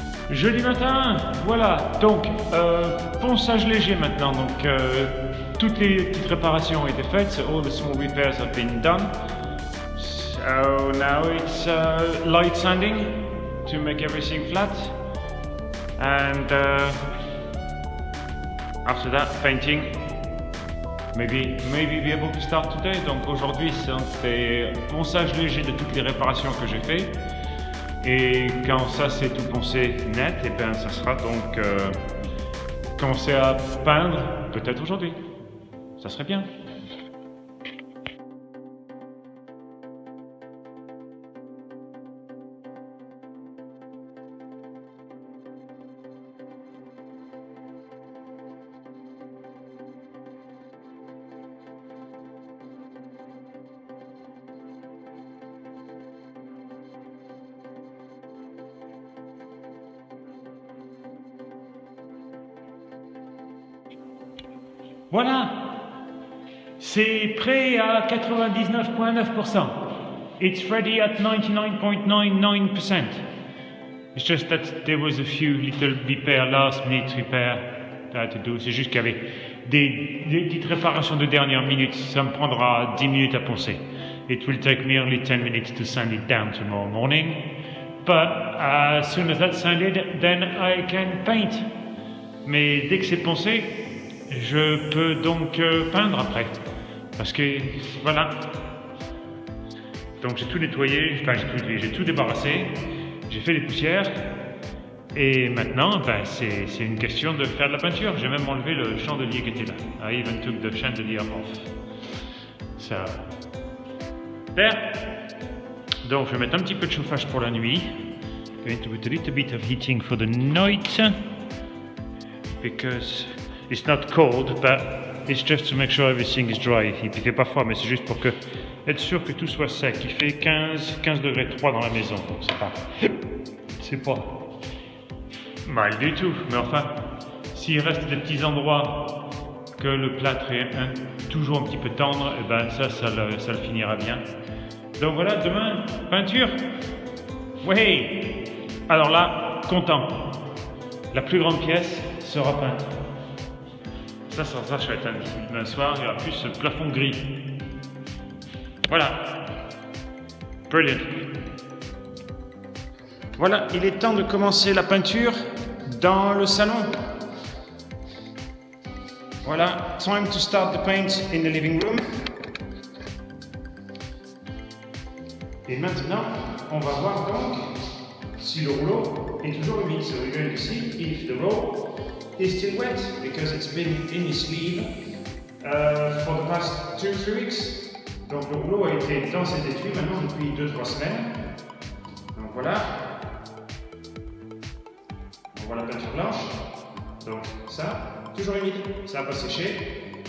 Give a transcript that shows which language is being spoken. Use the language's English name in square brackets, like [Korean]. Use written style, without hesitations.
[French] Jeudi matin, voilà, donc ponçage léger maintenant, donc toutes les petites réparations ont été faites, [English] so all the small repairs have been done. So now it's light sanding to make everything flat, and after that painting, maybe be able to start today. [French] Donc aujourd'hui c'est ponçage léger de toutes les réparations que j'ai fait. Et quand ça c'est tout poncé net, et bien ça sera donc commencer à peindre peut-être aujourd'hui. Ça serait bien. Voilà, c'est prêt à 99.9%. [English] It's ready at 99.99%. It's just that there was a few little repair, last minute repair that I had to do. [French] C'est juste qu'il y avait des petites réparations de dernière minute. Ça me prendra 10 minutes à poncer. [English] It will take me only 10 minutes to sand it down tomorrow morning. But as soon as that's sanded, then I can paint. [French] Mais dès que c'est poncé, je peux donc peindre après, parce que voilà. Donc j'ai tout nettoyé, j'ai tout débarrassé, j'ai fait les poussières, et maintenant c'est une question de faire de la peinture. J'ai même enlevé le chandelier qui était là. [English] I even took the chandelier off. So, there. [French] Donc je vais mettre un petit peu de chauffage pour la nuit. [English] I'm going to put a little bit of heating for the night, because it's not cold, but it's just to make sure everything is dry. [French] Il fait pas froid, mais c'est juste pour être sûr que tout soit sec. Il fait 15 degrés 3 dans la maison, donc c'est pas mal du tout. Mais enfin, s'il reste des petits endroits que le plâtre est toujours un petit peu tendre, et ben ça le finira bien. Donc voilà, demain, peinture. Ouais. Alors là, content. La plus grande pièce sera peinte. ça va être un soir, il n'y aura plus ce plafond gris. Voilà. Brilliant. Voilà, il est temps de commencer la peinture dans le salon. [English] Voilà, time to start the paint in the living room. [French] Et maintenant, on va voir donc si le rouleau est toujours humide. [English] So we're going to see if the roll is still wet because it's been in his sleeve for the past 2-3 weeks. [French] Donc le rouleau a été dans cet étui maintenant depuis 2-3 semaines. Donc voilà. On voit la peinture blanche. Donc ça, toujours humide, ça n'a pas séché.